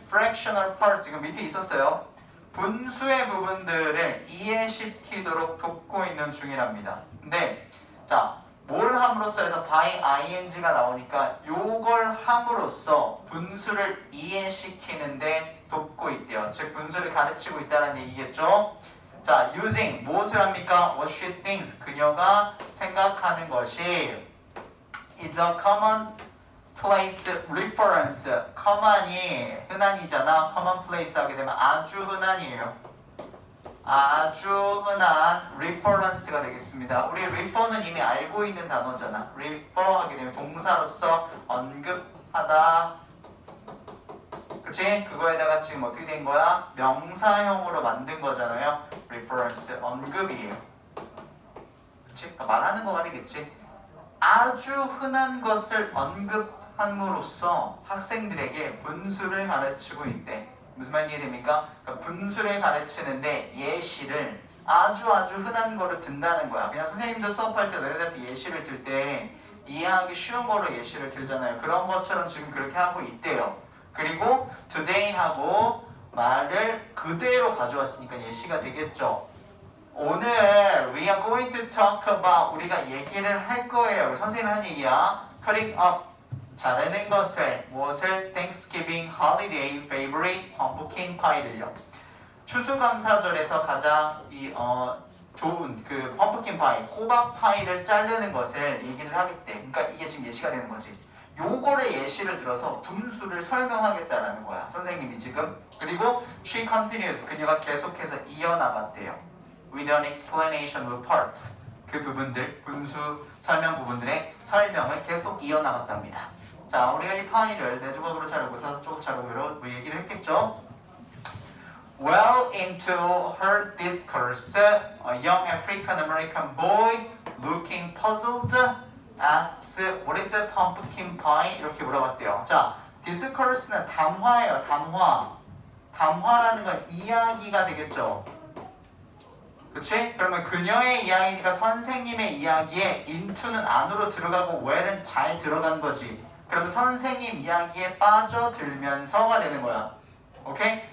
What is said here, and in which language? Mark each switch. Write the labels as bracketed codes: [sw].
[en] fractional part [ko] 지금 밑에 있었어요. 분수의 부분들을 이해시키도록 돕고 있는 중이랍니다. 근데 자, 뭘 함으로써 해서 by ing가 나오니까 요걸 함으로써 분수를 이해시키는데 돕고 있대요. 즉 분수를 가르치고 있다는 얘기겠죠. 자, using 무엇을 합니까? [en] What she thinks [ko] 그녀가 생각하는 것이 [en] is a common place reference. [ko] common이 흔한이잖아. common place 하게 되면 아주 흔한이에요. 아주 흔한 reference가 되겠습니다. 우리 refer는 이미 알고 있는 단어잖아. refer 하게 되면 동사로서 언급하다. 그치? 그거에다가 지금 어떻게 된 거야? 명사형으로 만든 거잖아요. reference, 언급이에요. 그치? 그러니까 말하는 거가 되겠지? 아주 흔한 것을 언급함으로써 학생들에게 분수를 가르치고 있대. 무슨 말 이해됩니까? 그러니까 분수를 가르치는데 예시를 아주 흔한 거를 든다는 거야. 그냥 선생님도 수업할 때 너희들한테 예시를 들 때 이해하기 쉬운 거로 예시를 들잖아요. 그런 것처럼 지금 그렇게 하고 있대요. 그리고 today 하고 말을 그대로 가져왔으니까 예시가 되겠죠. 오늘 [en] we are going to talk about [ko] 우리가 얘기를 할 거예요. 선생님이 한 얘기야. [en] cutting up [ko] 자르는 것을 무엇을? [en] Thanksgiving holiday favorite pumpkin pie를요. [ko] 추수감사절에서 가장 좋은 그 펌프킨 파이, 호박 파이를 자르는 것을 얘기를 하겠대. 그러니까 이게 지금 예시가 되는 거지. 요거를 예시를 들어서 분수를 설명하겠다라는 거야. 선생님이 지금. 그리고 [en] she continues. [ko] 그녀가 계속해서 이어나갔대요. [en] With an explanation of parts. [ko] 그 부분들, 분수 설명 부분들의 설명을 계속 이어나갔답니다. 자, 우리가 이 파이를 네 조각으로 자르고 다섯 조각 자르고 뭐 얘기를 했겠죠? [en] Well into her discourse, a young African American boy looking puzzled asks, "What is a pumpkin pie?" [ko] 이렇게 물어봤대요. 자, discourse는 담화예요. 담화. 담화라는 건 이야기가 되겠죠. 그치? 그러면 그녀의 이야기니까 선생님의 이야기에 into는 안으로 들어가고 where는 잘 들어간 거지. 그럼 선생님 이야기에 빠져들면서가 되는 거야. 오케이?